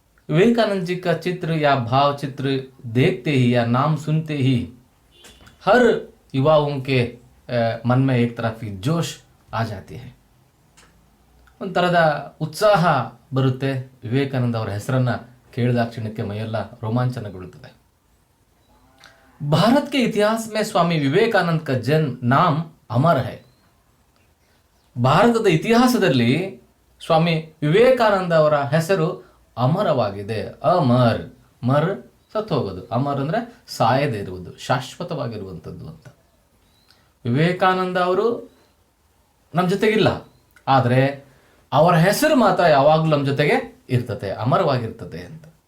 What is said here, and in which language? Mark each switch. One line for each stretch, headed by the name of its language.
Hindi: विवेकानंद जी का चित्र या भाव चित्र देखते ही या नाम सुनते ही हर युवाओं के मन में एक तरह की जोश आ जाती है,
Kannada: ಒಂಥರದ ಉತ್ಸಾಹ ಬರುತ್ತೆ। ವಿವೇಕಾನಂದ ಅವರ ಹೆಸರನ್ನ ಕೇಳಿದ ಕ್ಷಣಕ್ಕೆ ಮೈಯೆಲ್ಲ ರೋಮಾಂಚನಗೊಳ್ಳುತ್ತದೆ।
Hindi: भारत के इतिहास में स्वामी विवेकानंद का जन्म नाम अमर है।
Kannada: ಭಾರತದ ಇತಿಹಾಸದಲ್ಲಿ ಸ್ವಾಮಿ ವಿವೇಕಾನಂದ ಅವರ ಹೆಸರು ಅಮರವಾಗಿದೆ। ಅಮರ್, ಮರ್ ಸತ್ತೋಗೋದು, ಅಮರ್ ಅಂದ್ರೆ ಸಾಯದೇ ಇರುವುದು, ಶಾಶ್ವತವಾಗಿರುವಂಥದ್ದು ಅಂತ। ವಿವೇಕಾನಂದ ಅವರು ನಮ್ಮ ಜೊತೆಗಿಲ್ಲ, ಆದರೆ ಅವರ ಹೆಸರು ಮಾತ್ರ ಯಾವಾಗಲೂ ನಮ್ಮ ಜೊತೆಗೆ ಇರ್ತದೆ, ಅಮರವಾಗಿರ್ತದೆ ಅಂತ।